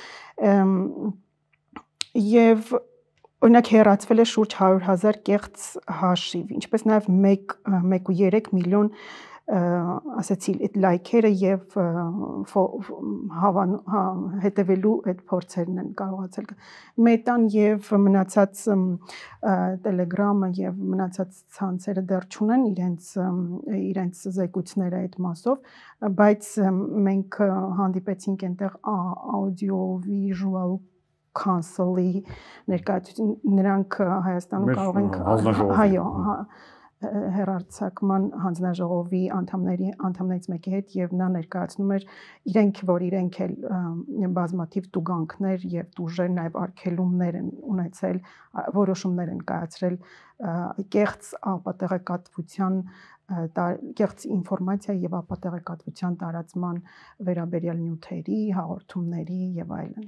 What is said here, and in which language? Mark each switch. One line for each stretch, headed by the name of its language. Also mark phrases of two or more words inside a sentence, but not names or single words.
Armenian: եւ օրինակ հեռացվել է շուրջ 100,000 կեղծ հաշիվ, ինչպես նաեւ 1.3 միլիոն ասեցի այդ լայքերը եւ հետևելու այդ փորձերն են կարողացել Մետան եւ մնացած Telegram-ը եւ մնացած ցանցերը դեռ չունեն իրենց զեկույցները այդ մասով, բայց մենք հանդիպեցինք այնտեղ
English: audio-visual council-
Armenian: ի ներկայացուցիչ նրանք Հայաստանում կարող են հեռարձակման հանձնաժողովի անդամներից մեկի հետ եւ նա ներկայացնում էր իրենք էլ բազմաթիվ տուգանքներ եւ տուժեր նաեւ արգելումներ են ունեցել, որոշումներ են կայացրել կեղծ ապատեղեկատվության կեղծ ինֆորմացիա եւ ապատեղեկատվության տարածման վերաբերյալ նյութերի, հաղորդումների եւ այլն։